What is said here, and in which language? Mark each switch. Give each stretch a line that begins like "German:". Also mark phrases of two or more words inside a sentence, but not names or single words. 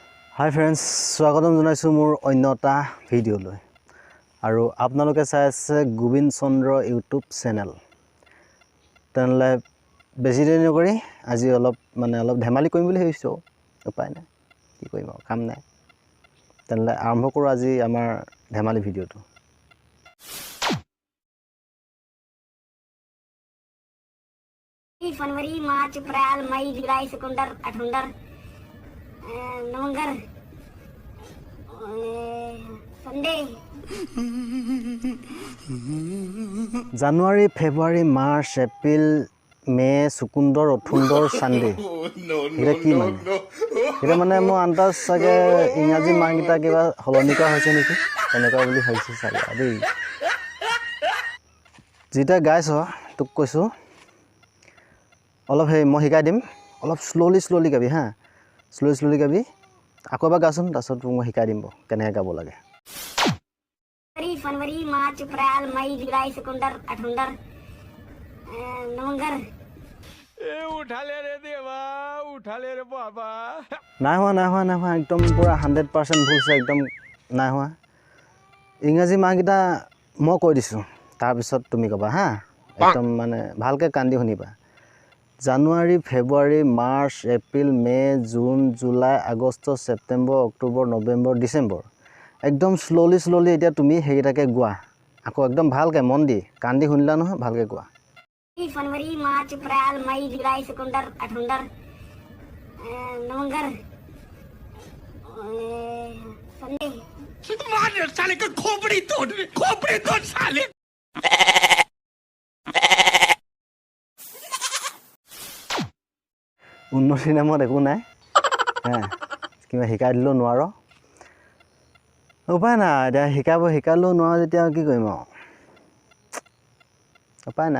English: Hi friends,
Assamese: স্বাগতম জনাইছো মোৰ অন্যটা ভিডিঅ'লৈ আৰু আপোনালোকে চাই আছে গোবিন্দ চন্দ্ৰ ইউটিউব চেনেল। তেনেহ'লে বেছি দেৰি নকৰি আজি অলপ ধেমালি কৰিম বুলি ভাবিছো। উপায় নাই, কি কৰিম আৰু কাম নাই। তেনেহ'লে আৰম্ভ কৰোঁ আজি আমাৰ ধেমালি ভিডিঅ'টো।
Hindi: फरवरी मार्च अप्रैल मई जुलाई सितंबर अक्टूबर नवंबर संडे
Assamese: জানুৱাৰী ফেব্ৰুৱাৰী মাৰ্চ এপ্ৰিল মে চুকুন্দৰ অথুন্দৰ চানডে এটা কি মানে এটা মানে মোৰ আন্দাজ চাগে ইংৰাজী মাহকেইটা কিবা সলনি কৰা হৈছে নেকি তেনেকুৱা বুলি ভাবিছোঁ চাগে দেই। যেটা গাইছ তোক কৈছোঁ অলপ মই শিকাই দিম, অলপ শ্ল'লি গাবি হা, শ্ল'লি গাবি। আকৌ এবাৰ গাচোন, তাৰপিছত তোক মই শিকাই দিম কেনেকৈ গাব লাগে।
Hindi: फरवरी मार्च अप्रैल मई जुलाई सितंबर अक्टूबर नवंबर उठाले रे देवा, उठाले रे बाबा।
Assamese: নাই হোৱা একদম পূৰা 100% ভুলছে, একদম নাই হোৱা। ইংৰাজী মাহকেইটা মই কৈ দিছোঁ, তাৰপিছত তুমি ক'বা হা, একদম মানে ভালকৈ কান্দি শুনিবা। জানুৱাৰী ফেব্ৰুৱাৰী মাৰ্চ এপ্ৰিল মে জুন জুলাই আগষ্ট ছেপ্টেম্বৰ অক্টোবৰ নৱেম্বৰ ডিচেম্বৰ। একদম শ্ল'লি এতিয়া তুমি সেইকেইটাকে গোৱা। আকৌ একদম ভালকৈ মন দি কান্দি শুনিলা নহয়, ভালকৈ গোৱা।
Hindi: फरवरी मार्च अप्रैल मई जुलाई सितंबर अक्टूबर नवंबर संडे मार साले का खोपड़ी तोड़ साले।
Assamese: উন্নতি নামত একো নাই হা, কিবা শিকাই দিলেও নোৱাৰ, উপায় নাই। এতিয়া শিকালেও নোৱাৰ যেতিয়া কি কৰিম আৰু, উপায় নাই।